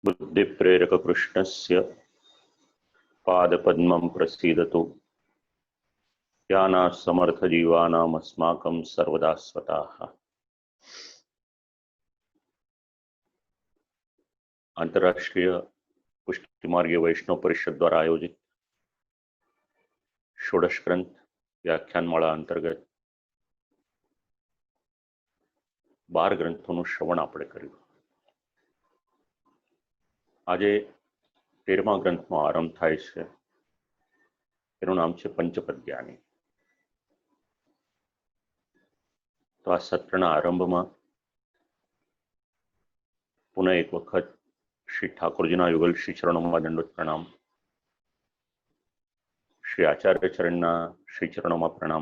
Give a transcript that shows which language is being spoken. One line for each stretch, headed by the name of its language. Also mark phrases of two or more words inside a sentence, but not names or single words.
Sanskrit: बुद्धिप्रेरक कृष्णस्य पादपद्मं प्रसीदतु ज्ञानासमर्थ जीवानाम् अस्माकं सर्वदा स्वताः।
Gujarati: અંતર્રાષ્ટ્રીય પુષ્ટિ માર્ગીય વૈષ્ણવ પરિષદ દ્વારા આયોજિત ષોડશ ગ્રંથ વ્યાખ્યાનમાળા અંતર્ગત 12 ગ્રંથોનું શ્રવણ આપણે કર્યું। આજે 13મા ગ્રંથનો આરંભ થાય છે। એનું નામ છે પંચપદ્યાની। તો આ સત્રના આરંભમાં પુનઃ એક વખત શ્રી ઠાકોરજીના યુગલ શ્રી ચરણોમાં દંડવત પ્રણામ, શ્રી આચાર્ય ચરણના શ્રી ચરણોમાં પ્રણામ।